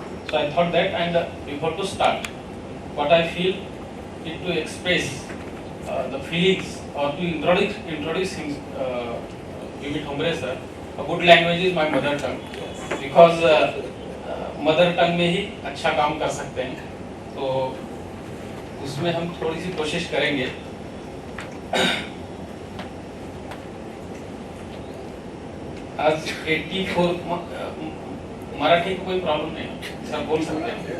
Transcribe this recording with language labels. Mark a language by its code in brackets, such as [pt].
[en] So I thought that, and before to start, what I feel is to express the feelings or to introduce him, B.B. Thomre sir. A good language is my mother tongue, because [hi] mother tongue में ही अच्छा काम कर सकते हैं, तो उसमें हम थोड़ी सी कोशिश करेंगे। आज 84 मराठी को कोई प्रॉब्लम नहीं सर, बोल सकते हैं।